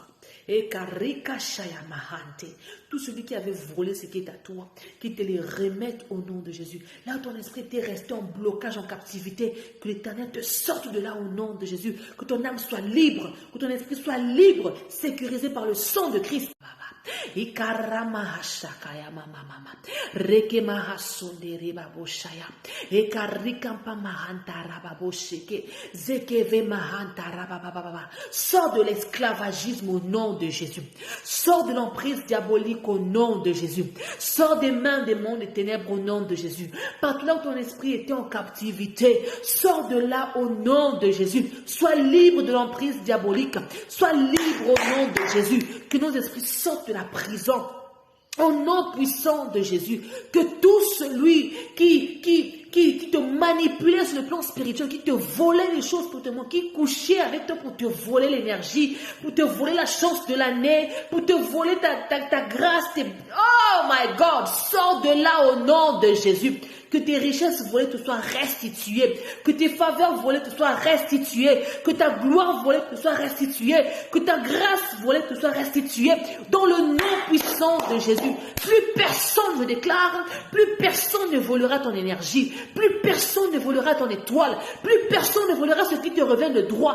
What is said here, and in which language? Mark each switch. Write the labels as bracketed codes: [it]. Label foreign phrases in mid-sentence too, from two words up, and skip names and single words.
[fr] Et karika shaya mahante. Tout celui qui avait volé ce qui est à toi, qui te les remette au nom de Jésus. Là où ton esprit était resté en blocage, en captivité, que l'Éternel te sorte de là au nom de Jésus. Que ton âme soit libre, que ton esprit soit libre, sécurisé par le sang de Christ. Ikaramahashakaya mama reke mahasondere baboshaya ekarikampa mahantara babosheke zekeve mahantara bababa. Sors de l'esclavagisme au nom de Jésus. Sors de l'emprise diabolique au nom de Jésus. Sors des mains des mondes des ténèbres au nom de Jésus. Partout là où ton esprit était en captivité, sors de là au nom de Jésus. Sois libre de l'emprise diabolique. Sois libre au nom de Jésus. Que nos esprits sortent de la prison. Au nom puissant de Jésus, que tout celui qui te manipulait sur le plan spirituel, qui te volait les choses pour te manquer, qui couchait avec toi pour te voler l'énergie, pour te voler la chance de l'année, pour te voler ta grâce, [en] oh my God, [fr] sors de là au nom de Jésus. Que tes richesses volées te soient restituées, que tes faveurs volées te soient restituées, que ta gloire volée te soit restituée, que ta grâce volée te soit restituée, dans le nom puissant de Jésus. Plus personne, je déclare, plus personne ne volera ton énergie, plus personne ne volera ton étoile, plus personne ne volera ce qui te revient de droit.